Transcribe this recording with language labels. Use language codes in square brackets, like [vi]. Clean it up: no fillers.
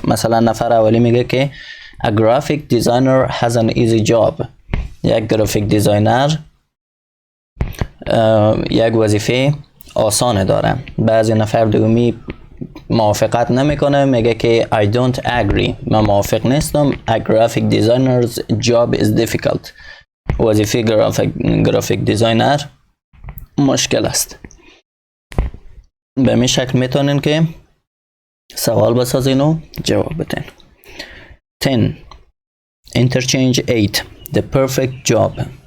[fa] مثلا نفر اولی میگه که [en] a graphic designer has an easy job. [fa] یک گرافیک دیزاینر یک وظیفه آسانه داره. بعضی نفر دومی موافقت نمیکنه، میگه که [en] I don't agree، [fa] من موافق نیستم. [en] A graphic designer's job is difficult. [fa] وظیفه گرافیک دیزاینر مشکل است. به می شکل میتونین که سوال بسازین و جواب بدین. [en] 10. Interchange 8. The perfect job.